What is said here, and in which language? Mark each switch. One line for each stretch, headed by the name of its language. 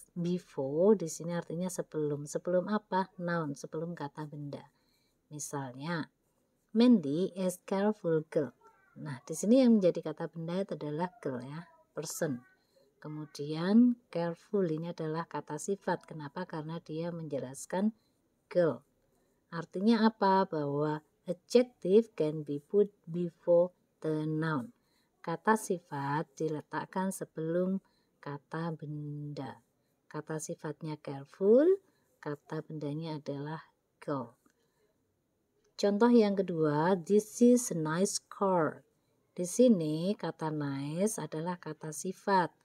Indonesian: Before di sini artinya sebelum. Sebelum apa? Noun, sebelum kata benda.
English: Misalnya, Mandy is careful girl.
Indonesian: Nah, di sini yang menjadi kata benda itu adalah girl ya, person. Kemudian careful ini adalah kata sifat. Kenapa? Karena dia menjelaskan girl. Artinya apa?
English: Bahwa adjective can be put before the noun.
Indonesian: Kata sifat diletakkan sebelum kata benda. Kata sifatnya careful, kata bendanya adalah girl. Contoh yang kedua,
English: this is a nice car.
Indonesian: Di sini kata nice adalah kata sifat.